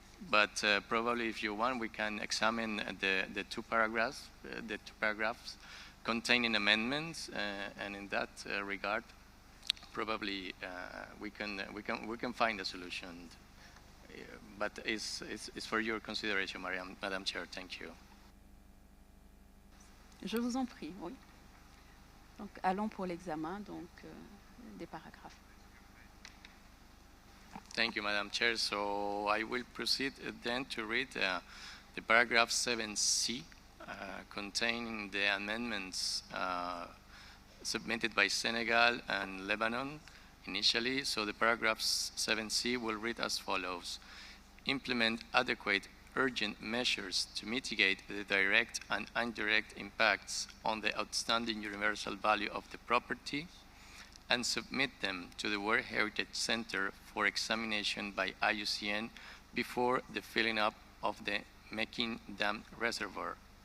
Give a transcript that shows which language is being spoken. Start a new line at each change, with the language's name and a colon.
English: But probably, if you want, we can examine the two paragraphs containing amendments, and in that regard, probably we can find a solution. But it's for your consideration, Madam Chair. Thank you.
French: Je vous en prie, oui. Donc, allons pour l'examen des paragraphes.
English: Thank you, Madam Chair. So I will proceed then to read the paragraph 7C containing the amendments submitted by Senegal and Lebanon initially. So the paragraph 7C will read as follows. Implement adequate urgent measures to mitigate the direct and indirect impacts on the outstanding universal value of the property and submit them to the World Heritage Center for examination by IUCN before the filling up of the Mekin Dam Reservoir.